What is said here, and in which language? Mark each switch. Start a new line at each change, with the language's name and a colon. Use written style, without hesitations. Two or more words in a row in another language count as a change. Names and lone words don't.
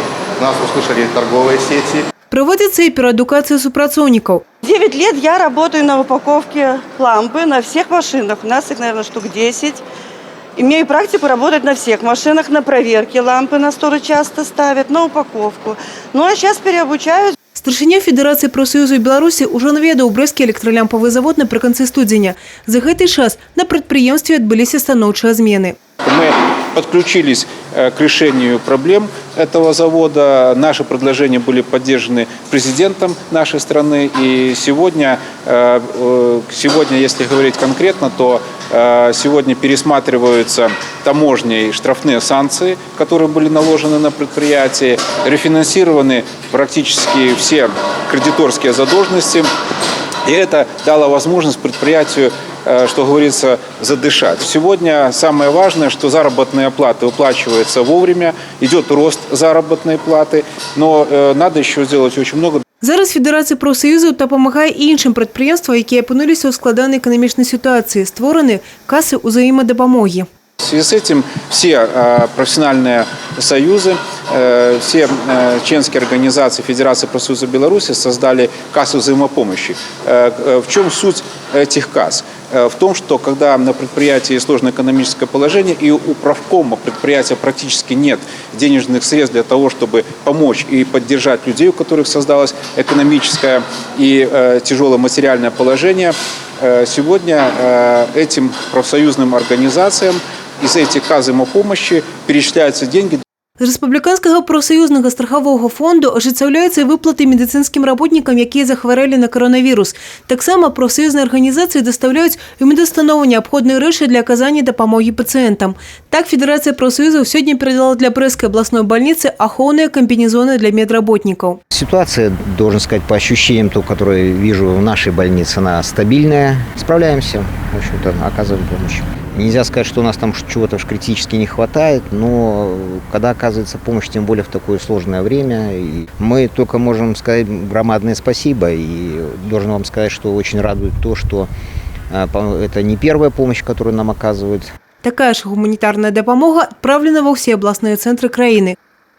Russian: Нас услышали торговые сети. Проводится и переэдукация супрацовников. 9 лет я работаю на упаковке лампы на всех машинах. У нас их, наверное, штук 10. Имею практику работать на всех машинах, на проверке лампы на сторы часто ставят, на упаковку. Ну а сейчас переобучаюсь.
Belarusian: Старшыня Федэрацыі прафсаюзаў Беларусі ўжо наведаў брэсцкі
Russian: электролямповый завод
Belarusian: напрыканцы студзеня. За гэты час на прадпрыемстве адбыліся станоўчыя змены.
Russian: Мы подключились к решению проблем этого завода. Наши предложения были поддержаны президентом нашей страны. И сегодня, если говорить конкретно, то сегодня пересматриваются таможней штрафные санкции, которые были наложены на предприятие. Рефинансированы практически все кредиторские задолженности. И это дало возможность предприятию, что говорится, задышать. Сегодня самое важное, что заработные платы выплачиваются вовремя, идет рост заработной платы, но надо еще сделать очень много.
Belarusian: Зараз Федэрацыя прафсаюзаў дапамагае і іншым прадпрыемствам, якія апынуліся ў складанай эканамічнай сітуацыі. Створаны кассы ўзаемадапамогі.
Russian: В связи с этим все профессиональные союзы, все членские организации Федерации профсоюзов Беларуси создали кассу взаимопомощи. В чем суть этих касс? В том, что когда на предприятии сложное экономическое положение и у правкома предприятия практически нет денежных средств для того, чтобы помочь и поддержать людей, у которых создалось экономическое и тяжелое материальное положение, сегодня этим профсоюзным организациям из этих касс взаимопомощи перечисляются деньги.
Belarusian: З Рэспубліканскага прафсаюзнага страхавога фонду ажыццяўляюцца выплаты медыцынскім работнікам, якія захварэлі на коронавірус. Таксама прафсаюзныя арганізацыі дастаўляюць у медустанову неабходныя рэчы для аказання дапамогі пацыентам. Так Федэрацыя прафсаюзаў сёння
Russian: передала для Брестской областной больницы
Belarusian: ахоўныя
Russian: комбинезоны для медработников. Ситуация, должен сказать, по ощущениям, которые вижу в нашей больнице, она стабильная. Справляемся, в общем-то, оказываем помощь. Нельзя сказать, что у нас там чего-то критически не хватает, но когда оказывается помощь, тем более в такое сложное время, и мы только можем сказать громадное спасибо. И должен вам сказать, что очень радует то, что это не первая помощь, которую нам оказывают.
Belarusian: Такая ж гуманітарная дапамога адпраўлена ва ўсе абласныя цэнтры краіны.